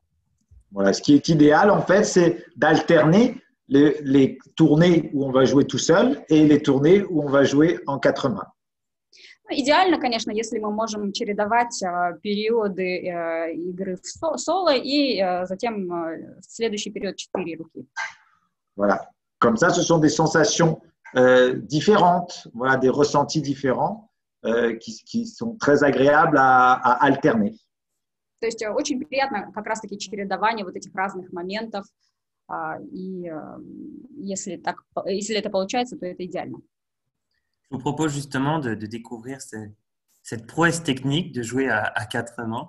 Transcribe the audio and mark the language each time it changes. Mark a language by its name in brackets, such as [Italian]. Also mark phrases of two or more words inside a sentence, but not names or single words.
[French] Voilà, ce qui est idéal, en fait, c'est d'alterner les tournées où on va jouer tout seul et les tournées où on va jouer en quatre mains. [Russian] Идеально, конечно, если мы можем чередовать периоды игры в соло и затем следующий период 4 руки. [French] Voilà. Comme ça, ce sont des sensations différentes, voilà, des ressentis différents qui sont très agréables à alterner. [Russian] То есть очень приятно как раз-таки чередование вот этих разных моментов, и если это получается, то это идеально. [French] Je vous propose justement de découvrir cette prouesse technique de jouer à quatre mains.